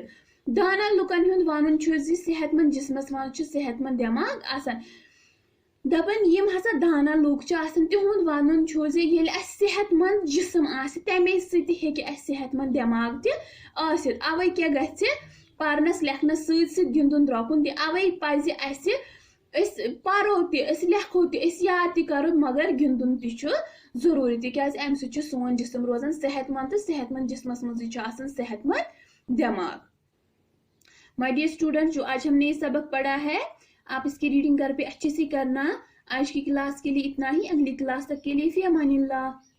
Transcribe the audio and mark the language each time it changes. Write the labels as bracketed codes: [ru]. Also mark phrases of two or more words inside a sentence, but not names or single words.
[ks] दाना लुकन हुंद वनुन सेहतमंद जिस्मस मज सेहतमंद दिमाग आसान दपन यम हसा दाना लूक तिहुंद वनुन ये सेहतमंद जिस्म तमे सत्य सेहतमंद दिमाग त अवे क्या गछि परनस लेखनस सत गिंदुन द्रोकुन त अवे पज परो लेखो याद करो मगर गिंदुन जरूरी तिकाज अमि सत सोन जिस्म रोजान सेहतमंद तो सेहतमंद जिस्मस मज सेहतमंद दिमाग। [en] my dear student [hi] जो आज हमने सबक पढ़ा है आप इसकी रीडिंग घर पे अच्छे से करना। आज की क्लास के लिए इतना ही। अगली क्लास तक के लिए [ar] في أمان الله.